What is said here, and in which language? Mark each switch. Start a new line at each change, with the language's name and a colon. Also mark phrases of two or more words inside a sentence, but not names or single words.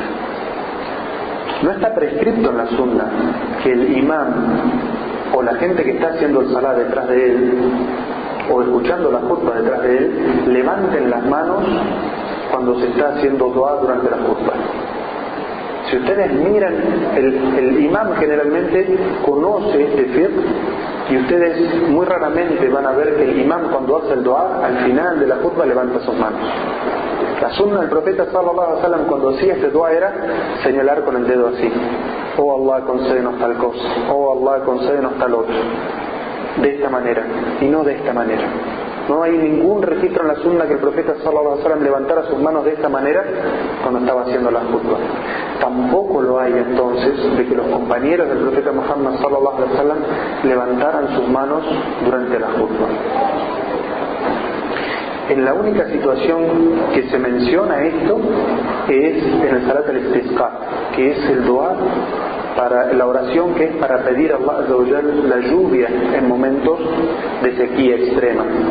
Spanish: No está prescrito en la sunna que el imam o la gente que está haciendo el salat detrás de él o escuchando la khutbah detrás de él levanten las manos cuando se está haciendo dua durante la khutbah. Si ustedes miran, el imam generalmente conoce este fiqh, y ustedes muy raramente van a ver que el imam cuando hace el dua, al final de la khutbah levanta sus manos. La sunna del profeta
Arabic: صلى الله عليه وسلم
Spanish: cuando hacía este dua era señalar con el dedo así: oh Allah, concédenos tal cosa, oh Allah, concédenos tal otro. De esta manera, y no de esta manera. No hay ningún registro en la sunna que el profeta
Arabic: صلى الله عليه وسلم
Spanish: levantara sus manos de esta manera cuando estaba haciendo la khutbah. Tampoco lo hay entonces de que los compañeros del profeta Muhammad
Arabic: صلى الله عليه وسلم
Spanish: levantaran sus manos durante la khutbah. En la única situación que se menciona esto es en el
Arabic: صلاة الاستسقاء,
Spanish: que es el dua, para la oración que es para pedir a
Arabic: الله عز وجل
Spanish: la lluvia en momentos de sequía extrema.